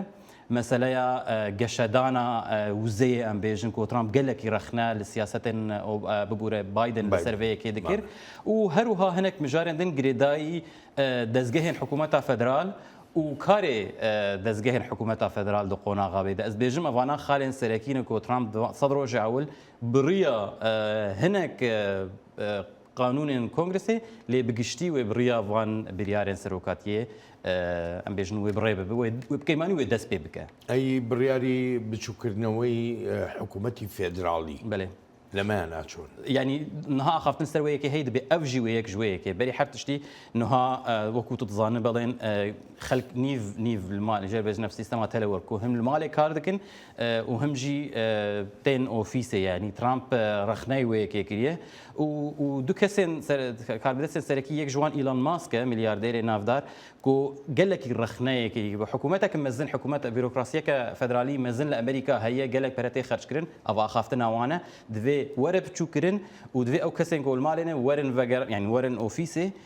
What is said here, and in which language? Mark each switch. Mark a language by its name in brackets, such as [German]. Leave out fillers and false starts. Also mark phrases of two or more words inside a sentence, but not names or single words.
[Kurdish] meseleya geşedana wizeyê em bêjin ku Trump gelekî rexne li siyasetên bibûre Biden li ser vê yekê dikir û her wiha hinek mijarên din girêdayî dezgehên hikûmeta federal û karê dezgehên hikûmeta federal di qonaxa bê de ez bêjim evana xalên serekî ne ku Trump sed rojê ewil biriya hinek qanûnên kongresê lê bi giştî wê biriya van biryarên serokatiyê em bêjin wê birê bibe wê bi kêmanî wê dest pê bike. [Central Kurdish] ئەی بڕیاری بچووکردنەوەی حکوومەتی فێدراڵی [Kurdish] belê [Central Kurdish] لەمە ناچۆن [Kurdish] yani niha axaftin ser wê yekê hey dibe ev jî wê yek ji wê yekê berî her tiştî niha wekû tu dizanî belên xelk nîv li malê jê bêjin ev sîstema telework ku him li malê kar dikin û him jî tên ofîsê yanî Trump rexneyê wê yekê kiriye û du kesên karbidestên serekî yek ji wan Elon Musk e milyardêrê navdar ku gelekî rexneyekî hikûmetekî mezin hikûmet bîrokrasiyeke federalî mezin li Amerîka heye gelek peretê xerç kirin ev axaftina wan e divê were biçûkirin û divê ew kesên ku li malê ne werin veger yani werin ofîsê